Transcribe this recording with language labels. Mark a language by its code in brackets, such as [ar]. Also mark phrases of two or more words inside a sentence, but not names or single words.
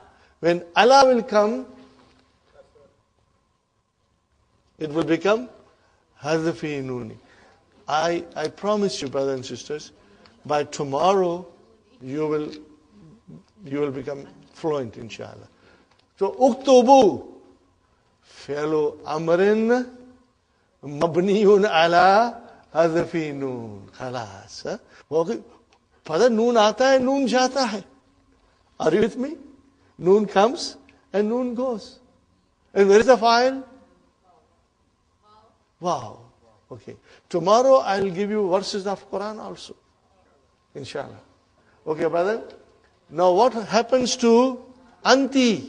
[en] When ala will come, it will become [ar] حذف النون. [en] I promise you, brothers and sisters, by tomorrow you will become fluent, inshallah. [ar] So اكتب فعل أمر مبني على حذف النون. Khalas. [hi] Father, नून आता है, नून जाता है. [en] Are you with me? Noon comes and noon goes. And where is the file? Wow. Okay. Tomorrow I will give you verses of Quran also. Inshallah. Okay, brother. Now what happens to anti?